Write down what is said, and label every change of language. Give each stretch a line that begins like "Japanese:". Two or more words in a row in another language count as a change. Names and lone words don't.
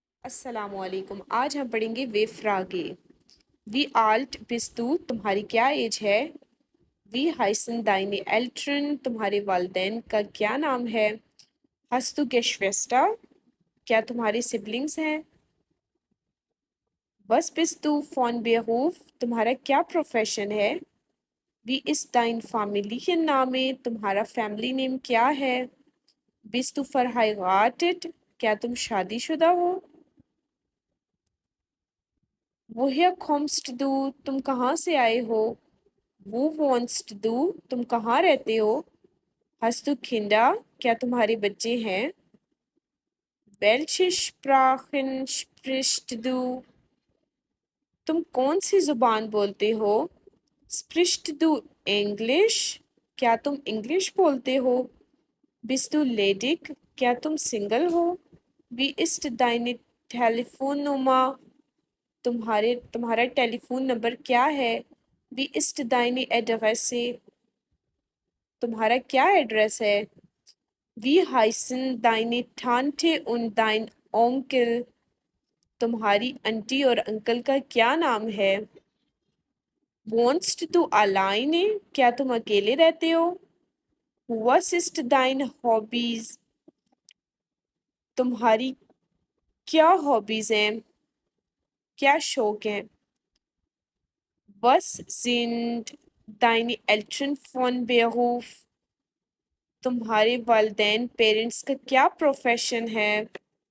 Urdu: السلام علیکم۔ آج ہم پڑھیں گے
German: W-Fragen. wie alt bist du,
Urdu: تمہاری کیا ایج ہے؟
German: wie heißen deine Eltern,
Urdu: تمہارے والدین کا کیا نام ہے؟
German: Hast du Geschwister,
Urdu: کیا تمہارے سبلنگز ہیں؟
German: Was bist du von Beruf،
Urdu: تمہارا کیا پروفیشن ہے؟
German: Wie ist dein Familienname،
Urdu: تمہارا
English: family name
Urdu: کیا ہے؟
German: Bist du verheiratet،
Urdu: کیا تم شادی شدہ ہو؟
German: woher kommst du،
Urdu: تم کہاں سے آئے ہو؟
German: wo wohnst du،
Urdu: تم کہاں رہتے ہو؟
German: hast du Kinder،
Urdu: کیا تمہارے بچے ہیں؟
German: welche Sprachen sprichst du،
Urdu: تم کون سی زبان بولتے ہو؟
German: sprichst du English،
Urdu: کیا تم انگلش بولتے ہو؟
German: bist du ledig،
Urdu: کیا تم سنگل ہو؟
German: wie ist deine Telefonnummer،
Urdu: تمہارا
English: telephone number
Urdu: کیا ہے؟
German: wie ist deine Adresse،
Urdu: تمہارا کیا ایڈریس ہے؟
German: wie heißen deine Tante und dein Onkel،
Urdu: تمہاری انٹی اور انکل کا کیا نام ہے؟
German: wohnst du alleine،
Urdu: کیا تم اکیلے رہتے ہو؟
German: was ist dein Hobbies،
Urdu: تمہاری کیا ہابیز ہیں، کیا شوق ہیں؟
German: was sind deine Eltern von Beruf،
Urdu: تمہارے والدین پیرنٹس کا کیا پروفیشن ہے؟